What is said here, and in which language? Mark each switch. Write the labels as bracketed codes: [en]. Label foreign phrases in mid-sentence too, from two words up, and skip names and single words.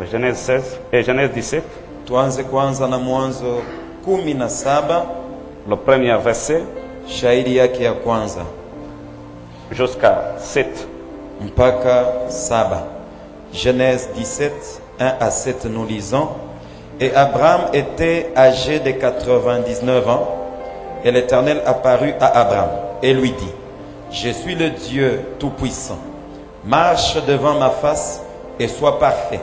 [fr] Genèse 16 et Genèse 17. [sw] Tuanze kwanza na Mwanzo 17, [fr] Le premier verset [sw] shairi yake ya kwanza [fr] jusqu'à 7. [sw] mpaka 7. [fr] Genèse 17, 1 à 7, nous lisons. Et Abraham était âgé de 99 ans, et l'Éternel apparut à Abraham et lui dit, je suis le Dieu Tout-Puissant, marche devant ma face et sois parfait.